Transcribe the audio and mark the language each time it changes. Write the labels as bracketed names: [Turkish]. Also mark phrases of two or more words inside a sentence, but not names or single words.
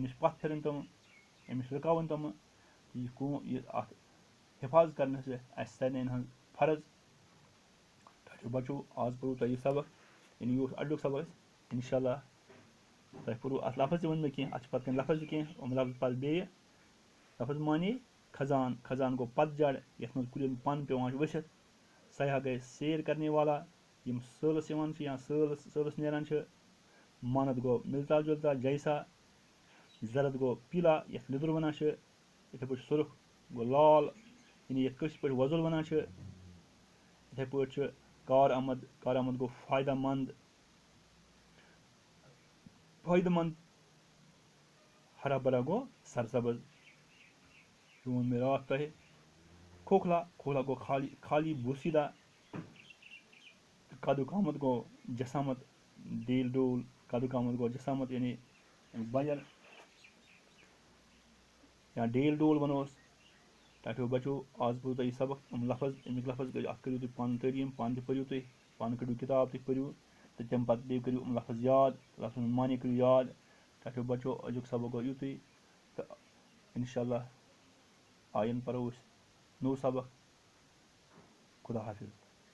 [Kashmiri] نِش پَتھ پھِرٕنۍ تِم أمِس رُکاوٕنۍ تِمہٕ یہِ اَتھ حِفاظت کَرنہٕ سۭتۍ اَسہِ سارنٕے ہٕنٛز فرض تۄہہِ چھُو بَچو آز پوٚروٕ تۄہہِ یہِ سبق یعنی یہِ اوس اَڈیُک سبق اَسہِ [Arabic] اِنشاء اللہ [Kashmiri] تۄہہِ پوٚروٕ اَتھ لفظ تہِ ؤنۍ مےٚ کینٛہہ اَتھ چھِ پَتہٕ کینٛہہ لفظ تہِ کینٛہہ یِم لفظ پَتہٕ بیٚیہِ لفظ مانے خزان گوٚو پَتہٕ جَڑ یَتھ منٛز کُلٮ۪ن پَن پیٚوان چھُ ؤسِتھ سیاح گٔے [Urdu] سیر کَرنے والا [Kashmiri] یِم سٲلَس یِوان چھِ یا سٲلَس نیران چھِ مانَت گوٚو [Urdu] مِلتا جُلتا جیسا [Kashmiri] زرد گوٚو پیٖلا یَتھ لیٚدُر وَنان چھِ یِتھَے پٲٹھۍ سُرُخ گوٚو لال یعنی یَتھ کٲشِرۍ پٲٹھۍ وۄزُل وَنان چھِ یِتھَے پٲٹھۍ چھُ کار آمد گوٚو فٲیدٕ مند [Urdu] ہرا بھرا [Kashmiri] گوٚو سرسبز یہِ ووٚن مےٚ راتھ تۄہہِ کھوکھلا گوٚو خالی بوسیٖدہ قدُک آمد گوٚو جسامت [Urdu] ڈیل ڈول [Kashmiri] قدُک آمد گوٚو جسامت یعنی بَجَر یا [Urdu] ڈیل ڈول [Kashmiri] وَنوس تۄہہِ چھُو بَچو آز پوٚروٕ تۄہہِ یہِ سبق یِم لفظ اَمِکۍ لفظ اَتھ کٔرِو تُہۍ پانہٕ تعلیٖم پانہٕ تہِ پٔرِو تُہۍ پانہٕ کٔڑِو کِتاب تُہۍ پٔرِو تہٕ تَمہِ پَتہٕ بیٚیہِ کٔرِو یِم لفظ یاد لفظن ہُنٛد معنے کٔرِو یاد تۄہہِ چھُو بَچو أزیُک سبق گوٚو یُتُے تہٕ [Arabic] اِنشاء اللہ [Kashmiri] آیَن پَرو أسۍ نوٚو سبق خُدا حافِظ